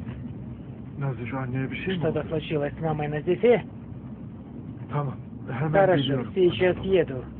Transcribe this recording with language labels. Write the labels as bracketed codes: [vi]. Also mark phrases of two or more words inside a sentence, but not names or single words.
[tr] Nazife anneye bir şey mi [ru] Что-то [tr] oldu? [ru] случилось с мамой на Зефе? [tr] Tamam. Hemen [ru] Хорошо, [tr] geliyorum. [ru] сейчас еду.